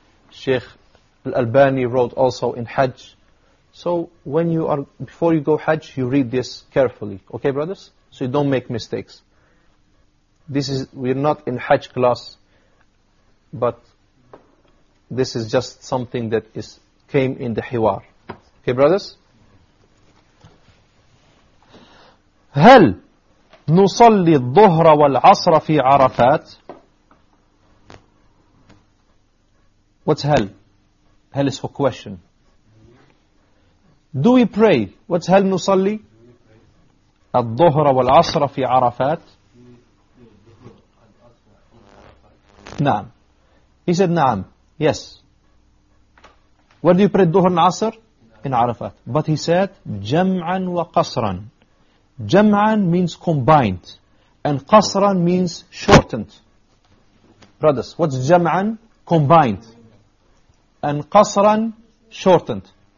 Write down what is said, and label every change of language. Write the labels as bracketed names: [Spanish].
[English] Sheikh Al-Albani wrote also in Hajj. So when you are, before you go Hajj, you read this carefully. Okay, brothers? So you don't make mistakes. We're not in Hajj class, but this is just something that came in the Hiwar. Okay, brothers? [Arabic] هل نصلي الظهر والعصر في عرفات؟ [English] What's هل? هل is for question. Do we pray? What's [Arabic] هل نصلي؟ الظهر والعصر في عرفات؟ نعم. [English] He said نعم. Yes. Where do you pray الظهر والعصر؟ In عرفات. But he said [Arabic] جمعا وقصرا. [English] Jam'an means combined, and qasran means shortened. Brothers, what's jam'an? Combined. And qasran, shortened.